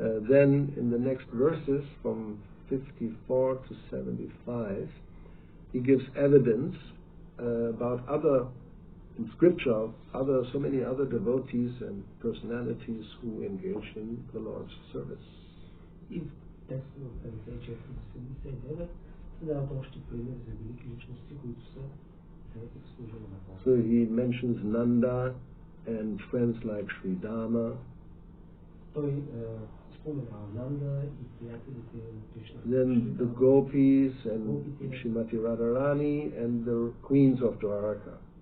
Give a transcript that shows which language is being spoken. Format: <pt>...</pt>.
<en>Then in the next verses, from 54 to 75, he gives evidence about other, in scripture, so many other devotees and personalities who engage in the Lord's service.</en> <bg>И в текста на 54-79 се дават още примери за велики личности, които са заети в служение на Бога.</bg> <en>So he mentions Nanda and friends like Sri Dama.</en> <bg>Той споменава Нанда и приятелите на Кришна.</bg> <en>Then the gopis and Srimati Radharani and the queens of Dwaraka.</en>